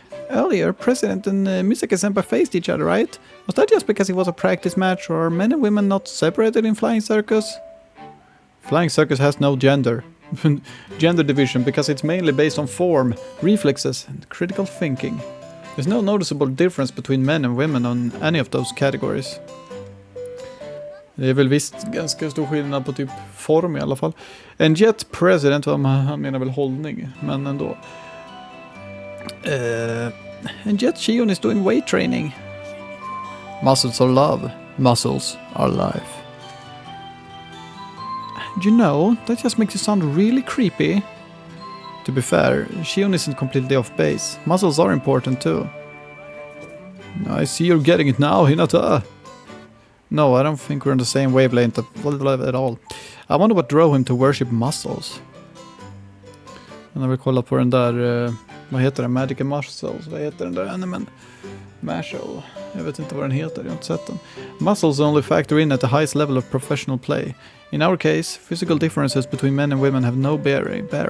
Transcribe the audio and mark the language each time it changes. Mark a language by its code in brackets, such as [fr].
[en] Earlier, President and Misaki-senpai faced each other, right? Was that just because it was a practice match, or are men and women not separated in Flying Circus? Flying Circus has no gender division because it's mainly based on form, reflexes, and critical thinking. There's no noticeable difference between men and women on any of those categories. [sv] Det är väl visst ganska stor skillnad på typ form i alla fall. En jet president, han menar väl hållning, men ändå. [en] And Jet Shion is doing weight training. Muscles are love. Muscles are life. You know, that just makes you sound really creepy. To be fair, Shion isn't completely off base. Muscles are important too. I see you're getting it now, Hinata. No, I don't think we're on the same wavelength at all. I wonder what drove him to worship muscles. [sv] Jag vill kolla på den där... vad heter den? Magic Muscles. Vad heter den där animen? Marshall. Jag vet inte vad den heter. Jag har inte sett den. [en] Muscles only factor in at the highest level of professional play. In our case, physical differences between men and women have no bearing.